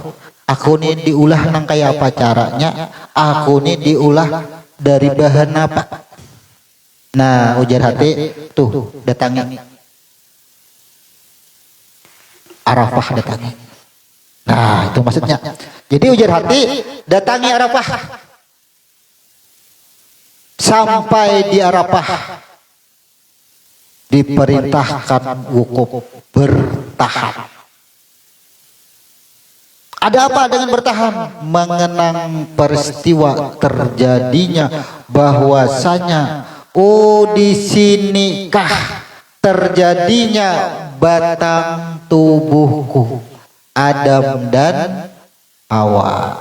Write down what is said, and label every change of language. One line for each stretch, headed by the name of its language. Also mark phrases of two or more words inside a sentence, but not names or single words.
Indonesian: Aku nih diulah nang kayak apa caranya? Aku nih diulah dari bahan apa? Nah, ujar hati, tuh datangi Arafah, datangi. Nah, itu maksudnya. Jadi ujar hati, datangi Arafah. Sampai di Arafah, diperintahkan wukuf bertahan. Ada apa dengan bertahan? Mengenang peristiwa terjadinya bahwasanya di sinikah terjadinya batang tubuhku Adam dan Hawa.